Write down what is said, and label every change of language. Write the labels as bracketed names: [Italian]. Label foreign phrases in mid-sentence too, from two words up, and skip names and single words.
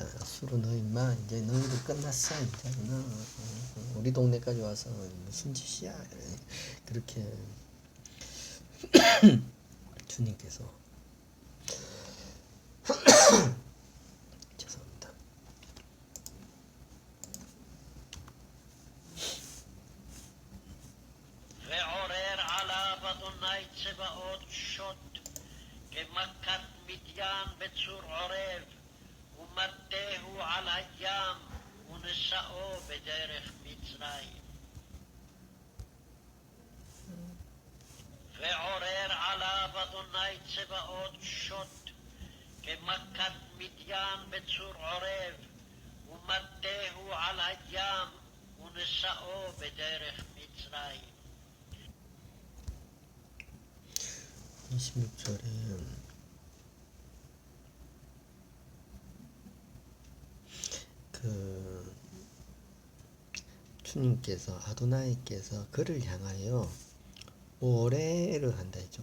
[Korean] 수로 너 임마 이제 너희들 끝났어 이제 너 우리 동네까지 와서 무슨 짓이야 그렇게 주님께서 죄송합니다. [Hebrew] ועורר עליו אדוני צבאות שוט כמכת מדיין בצור עורב ומטהו על הים ונשאו בדרך מצרים. ועורר עליו אדוני צבאות שוט כמכת מדיין בצור עורב ומטהו על הים ונשאו בדרך מצרים. [Korean] 26절에 그 주님께서 아도나이께서 그를 향하여 오레를 한다 했죠.